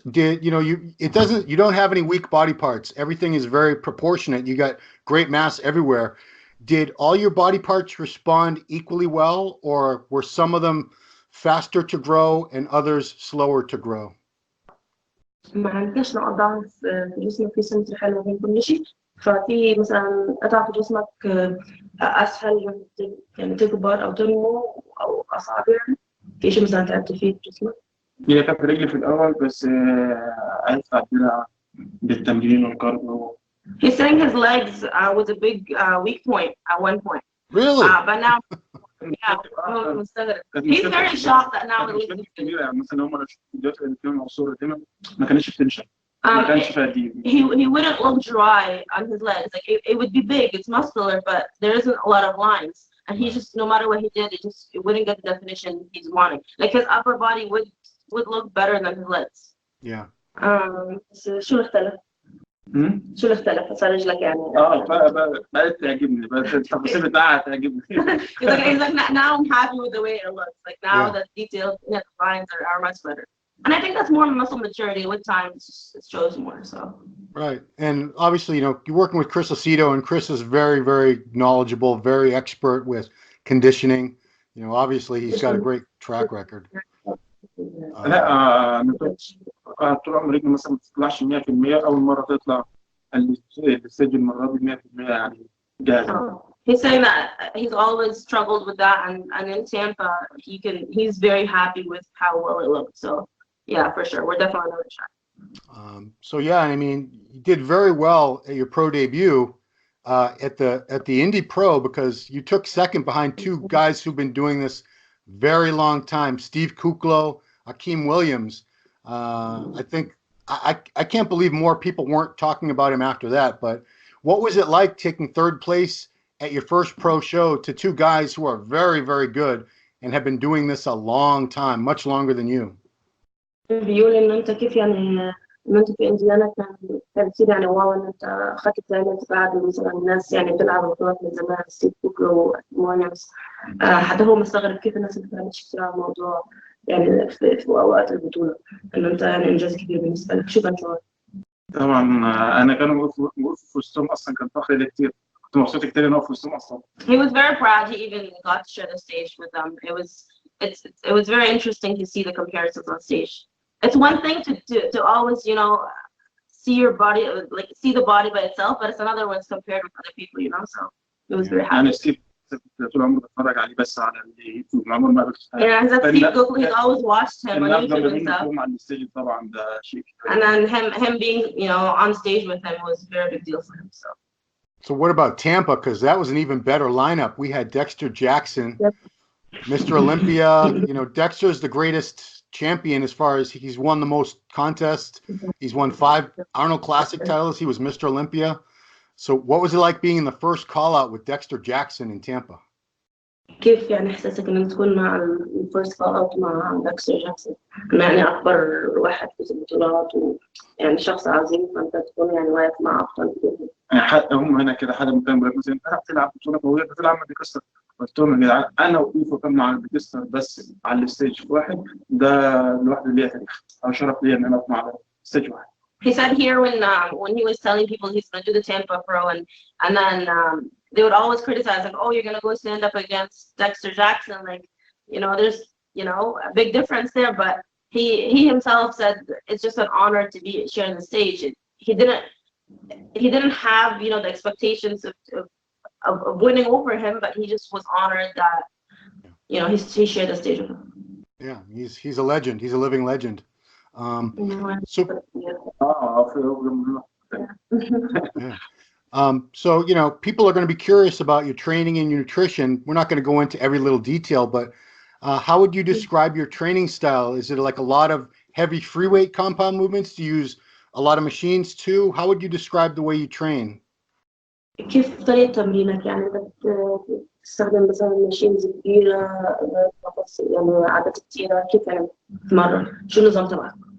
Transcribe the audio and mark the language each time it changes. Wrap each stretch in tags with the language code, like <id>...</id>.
<en>You don't have any weak body parts. Everything is very proportionate. You got great mass everywhere. Did all your body parts respond equally well, or were some of them faster to grow and others slower to grow?</en> <ar>ما عندناش نقط ضعف في جسمك في سنتر حلوة بين كل شيء. ففي مثلا قطع في جسمك أسهل يعني تكبر أو تنمو أو أصعب يعني. في شيء مثلا تعبت فيه في جسمك؟ هي كانت رجلي في الأول بس عرفت أعدلها بالتمرين والكارديو.</ar> <en>He's saying his legs was a big weak point at one point. Really? But now, yeah, he's very shocked that now the legs.</en> <ar>مثلا هم فيديوهات اللي فيهم الصورة دي ما كانتش بتنشف. ما كانش فيها دي.</ar> <en>He wouldn't look dry on his legs. Like it would be big, it's muscular, but there isn't a lot of lines. And he just, no matter what he did, it wouldn't get the definition he's wanting. Like his upper body would look better than his legs. Yeah.</en> <ar>شو اختلف؟ شو اختلف؟ صار رجلك يعني. بقت تعجبني، بقت التفاصيل بتاعها تعجبني.</ar> <en>He's like now I'm happy with the way it looks. Like now the details, the lines are much better. And I think that's more muscle maturity. With time, it shows more. So. Right, and obviously, you know, you're working with Chris Lucido, and Chris is very, very knowledgeable, very expert with conditioning. You know, obviously, he's got a great track record.</en> <ar>لا أنا طول عمري مثلا ما تطلعش 100%، أول مرة تطلع الستيج المرة دي 100% يعني جاهز.</ar> <en>He's saying that he's always struggled with that, and in Tampa, he's very happy with how well it looked. So, yeah, for sure, we're definitely going to try. So yeah, I mean, you did very well at your pro debut at the Indy Pro, because you took second behind two guys who've been doing this very long time, Steve Kuklo, Akeem Williams. I think I can't believe more people weren't talking about him after that. But what was it like taking third place at your first pro show to two guys who are very, very good and have been doing this a long time, much longer than you?</en> <ar>بيقول إنه أنت كيف يعني إنه أنت في إنديانا كان كتير يعني واو إن أنت أخذت الثاني بعد مثلا الناس يعني بتلعب بطولات من زمان ستيف كوكلو ويليامز. حتى هو مستغرب كيف الناس اللي بتعمل كتير على الموضوع يعني في أوقات البطولة، إنه أنت يعني إنجاز كبير بالنسبة لك. شو كان شعورك؟ طبعا أنا كان وقف في وسطهم أصلا كان فخر لي كتير، كنت مبسوط كتير إن أقف في وسطهم أصلا.</ar> <en>He was very proud. He even got to share the stage with them. It was very interesting to see the comparisons on stage. It's one thing to always, you know, see your body, like see the body by itself, but it's another one compared with other people, you know. So it was very happy.</en> <ar>أنا ستيف طول عمري بتفرج عليه بس على اليوتيوب، عمري ما قابلته.</ar> <en>Yeah, that's Steve Cook. He's always watched him on YouTube and stuff.</en> <ar>على الستيج طبعا ده شيء.</ar> <en>And then him being, you know, on stage with him was a very big deal for him. So what about Tampa? Because that was an even better lineup. We had Dexter Jackson, Mr. Olympia. You know, Dexter's the greatest champion as far as he's won the most contests. He's won 5 Arnold Classic titles. He was Mr. Olympia. So what was it like being in the first call out with Dexter Jackson in Tampa?</en> <ar>كيف يعني إحساسك إنك تكون مع الفيرست كول أوت مع دكستر جاكسون؟ يعني أكبر واحد في البطولات ويعني شخص عظيم، فأنت تكون يعني واقف مع أبطال كتير. هم هنا كده حد مكان بيقول مثلا أنت بتلعب بطولة قوية بتلعب مع ديكستر، قلت لهم يا جدعان أنا وقيفه كان مع ديكستر بس على الستيج واحد، ده لوحده ليه تاريخ أو شرف ليا إن أنا أقف مع ستيج واحد.</ar> <en>He said here when he was telling people he's going to do the Tampa Pro, and then they would always criticize like, oh, you're going to go stand up against Dexter Jackson, like, you know, there's, you know, a big difference there. But he himself said it's just an honor to be sharing the stage. He didn't have, you know, the expectations of winning over him, but he just was honored that, you know, he shared the stage with him. Yeah, he's a legend. He's a living legend. So you know, people are going to be curious about your training and your nutrition. We're not going to go into every little detail, but how would you describe your training style? Is it like a lot of heavy free weight compound movements? Do you use a lot of machines too? How would you describe the way you train?</en> <ar>كيف طريقة تمرينك؟ يعني تستخدم مثلا ماشينز كبيرة، يعني عدد كتيرة، كيف يعني تتمرن؟ شو النظام تبعك؟</ar>